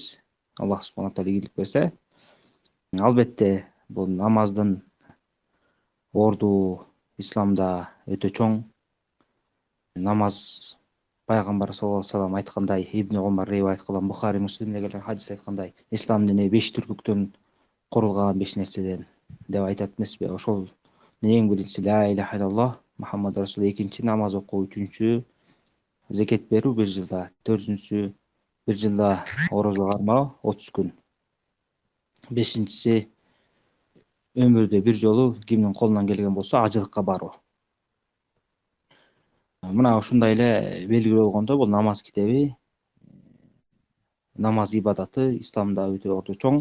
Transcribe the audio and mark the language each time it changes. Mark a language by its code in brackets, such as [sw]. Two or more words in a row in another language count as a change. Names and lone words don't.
[ar] الله سبحانه تعالى [ky] ийгилик берсе. Албетте, бул намаздын орду исламда өтө чоң. Намаз пайгамбар [ar] صلى الله عليه وسلم [ky] айткандай, Ибн Умар риваят кылган Бухари Муслимде келген хадис айткандай, ислам дини 5 түркүктөн курулган 5 нерседен деп айтат эмеспи? Ошол эң биринчиси [ar] لا إله إلا الله محمد رسول, [ky] экинчи намаз окуу, үчүнчү зекет берүү 1 жылда, төртүнчүсү 1 жылда орозо кармоо 30 күн. Бешинчиси өмүрдө 1 жолу кимдин колунан келген болсо ажылыкка баруу. Мына ушундай эле белгилүү болгондо бул намаз китеби, намаз ибадаты исламда өтө орду чоң.